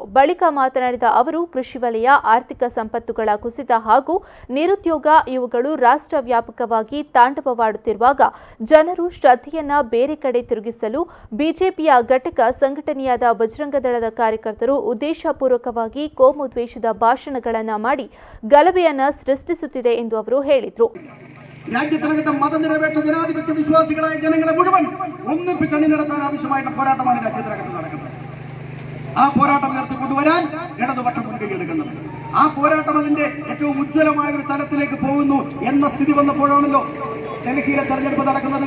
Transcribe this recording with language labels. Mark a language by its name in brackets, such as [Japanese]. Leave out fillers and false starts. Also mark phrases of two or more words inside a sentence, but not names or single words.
[Kannada] ಬಳಿಕ ಮಾತನಾಡಿದ ಅವರು, ಕೃಷಿ ವಲಯ, ಆರ್ಥಿಕ ಸಂಪತ್ತುಗಳ ಕುಸಿತ ಹಾಗೂ ನಿರುದ್ಯೋಗ ಇವುಗಳು ರಾಷ್ಟ್ರ ವ್ಯಾಪಕವಾಗಿ ತಾಂಡವವಾಡುತ್ತಿರುವಾಗ ಜನರು ಶ್ರದ್ಧೆಯನ್ನ ಬೇರೆ ಕಡೆ ತಿರುಗಿಸಲು ಬಿಜೆಪಿಯ ಘಟಕ ಸಂಘಟನೆಯಾದ ಬಜರಂಗ ದಳದ ಕಾರ್ಯಕರ್ತರು ಉದ್ದೇಶಪೂರ್ವಕವಾಗಿ ಕೋಮು ದ್ವೇಷದ ಭಾಷಣಗಳನ್ನು ಮಾಡಿ ಗಲಭೆಯನ್ನು ಸೃಷ್ಟಿಸುತ್ತಿದೆ ಎಂದು ಅವರು ಹೇಳಿದರು. [Malayalam] രാജ്യത്തിനകത്തെ മതനിരപേക്ഷ ജനാധിപത്യ വിശ്വാസികളായ ജനങ്ങളെ മുഴുവൻ ഒന്നിപ്പിച്ച് അണി നടത്താൻ ആവശ്യമായിട്ട് പോരാട്ടമാണ് രാജ്യത്തിനകത്ത് നടക്കുന്നത്. ആ പോരാട്ടം ഉയർത്തിക്കൊണ്ടുവരാൻ ഇടതുപക്ഷം മുൻകൈയെടുക്കുന്നത്. ആ പോരാട്ടം അതിന്റെ ഏറ്റവും ഉജ്ജ്വലമായ ഒരു തലത്തിലേക്ക് പോകുന്നു എന്ന സ്ഥിതി വന്നപ്പോഴാണല്ലോ ഡൽഹിയിലെ തെരഞ്ഞെടുപ്പ് നടക്കുന്നത്.